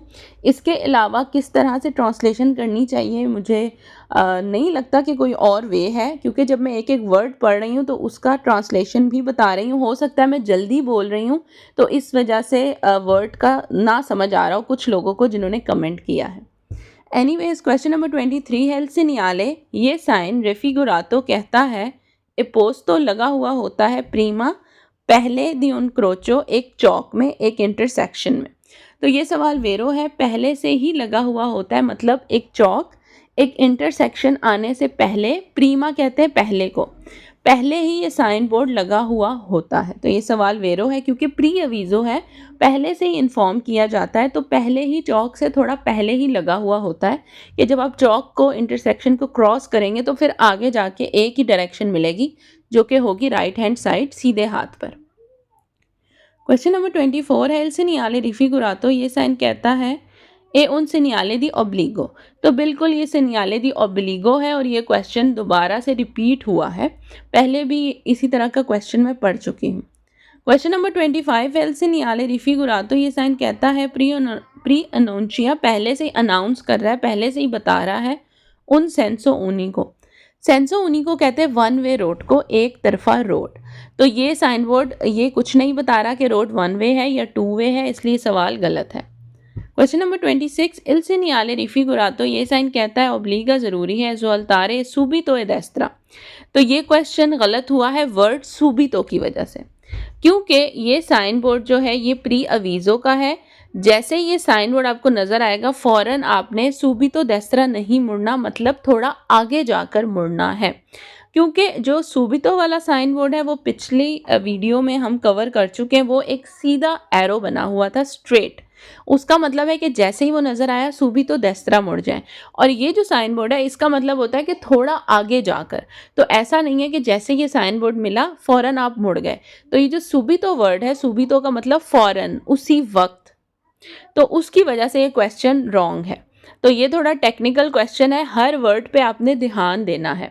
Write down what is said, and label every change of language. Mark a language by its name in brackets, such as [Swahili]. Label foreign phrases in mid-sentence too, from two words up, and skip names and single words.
[Hindi] इसके अलावा किस तरह से ट्रांसलेशन करनी चाहिए मुझे नहीं लगता कि कोई और वे है, क्योंकि जब मैं एक एक वर्ड पढ़ रही हूँ तो उसका ट्रांसलेशन भी बता रही हूँ। हो सकता है मैं जल्दी बोल रही हूँ तो इस वजह से वर्ड का ना समझ आ रहा हो कुछ लोगों को जिन्होंने कमेंट किया है। [English] anyways question number [Hindi] 23 है, [Italian] il segnale, [Hindi] ये साइन रेफिगुरातो कहता है एपोस्तो लगा हुआ होता है प्रीमा पहले [Italian] di un incrocio [Hindi] एक चौक में, एक इंटरसेक्शन में। तो ये सवाल वेरो है, पहले से ही लगा हुआ होता है मतलब एक चौक एक इंटरसेक्शन आने से पहले, प्रीमा कहते हैं पहले को, पहले ही ये [English] sign board [Hindi] लगा हुआ होता है। तो ये सवाल वेरो है क्योंकि [Italian] pre avviso [Hindi] है, पहले से ही इन्फॉर्म किया जाता है, तो पहले ही चौक से थोड़ा पहले ही लगा हुआ होता है कि जब आप चौक को इंटरसेक्शन को क्रॉस करेंगे तो फिर आगे जाके एक ही डायरेक्शन मिलेगी जो कि होगी [English] right hand side [Hindi] सीधे हाथ पर। [English] question number [Hindi] 24 है, [Italian] il segnale raffigurato, [Hindi] ये साइन कहता है [Italian] è un segnale di obbligo। [Hindi] तो बिल्कुल ये [Italian] segnale di obbligo [Hindi] है और ये क्वेश्चन दोबारा से रिपीट हुआ है, पहले भी इसी तरह का क्वेश्चन मैं पढ़ चुकी हूँ। [English] question number [Hindi] 25 है, [Italian] il segnale raffigurato, [Hindi] ये साइन कहता है [Italian] preannuncia [Hindi] पहले से ही अनाउंस कर रहा है, पहले से ही बता रहा है [Italian] un senso unico. senso unico [Hindi] कहते हैं [English] one way road [Hindi] को, एक तरफा रोड। तो ये [English] sign board [Hindi] ये कुछ नहीं बता रहा कि रोड [English] one way [Hindi] है या [English] two way [Hindi] है, इसलिए सवाल गलत है। [English] question number [Hindi] 26, [Italian] il segnale raffigurato, [Hindi] ये साइन कहता है ओब्लिगा ज़रूरी है [Italian] svoltare subito e destra। [Hindi] तो ये क्वेश्चन गलत हुआ है वर्ड subito की वजह से, क्योंकि ये [English] sign board [Hindi] जो है ये [Italian] pre avviso [Hindi] का है। जैसे ये [English] sign board [Hindi] आपको नज़र आएगा फ़ौरन आपने [Italian] subito destra [Hindi] नहीं मुड़ना, मतलब थोड़ा आगे जाकर मुड़ना है, क्योंकि जो subito वाला [English] sign board [Hindi] है वो पिछली वीडियो में हम कवर कर चुके हैं। वो एक सीधा एरो बना हुआ था स्ट्रेट, उसका मतलब है कि जैसे ही वो नज़र आया [Italian] subito destra [Hindi] मुड़ जाए। और ये जो [English] sign board [Hindi] है इसका मतलब होता है कि थोड़ा आगे जाकर, तो ऐसा नहीं है कि जैसे ये [English] sign board [Hindi] मिला फ़ौरन आप मुड़ गए। तो ये जो subito वर्ड है, subito का मतलब फ़ौरन, उसी वक्त, तो उसकी वजह से ये क्वेश्चन रॉन्ग है। तो ये थोड़ा [English] technical question [Hindi] है, हर वर्ड पे आपने ध्यान देना है।